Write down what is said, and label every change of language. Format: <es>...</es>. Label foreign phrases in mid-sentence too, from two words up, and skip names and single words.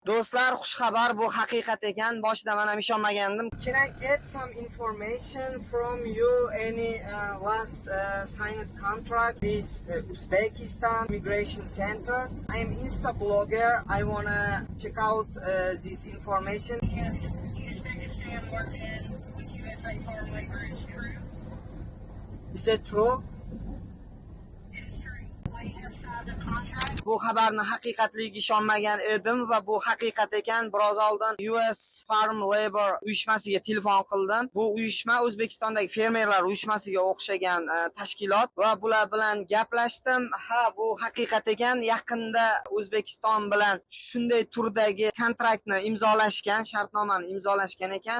<uz>Do'stlar, xushxabar, bu haqiqat ekan. Boshida men ham ishonmagandim.</uz> <en>Can I get some information from you? Any last signed contract with Uzbekistan Immigration Center? I am Insta blogger. I wanna check out this information. Yes, Uzbekistan working with USA Farm Labor is true. Is it true? It is true. We have signed a contract.</en> <uz>Bu xabarni haqiqatligiga ishonmagan edim va bu haqiqat ekan. Biroz oldin US Farm Labor uyushmasiga telefon qildim. Bu uyushma O'zbekistondagi fermerlar uyushmasiga o'xshagan tashkilot va bular bilan gaplashdim. Ha, bu haqiqat ekan. Yaqinda O'zbekiston bilan shunday turdagi kontraktni imzolashgan, shartnomani imzolashgan ekan.</uz>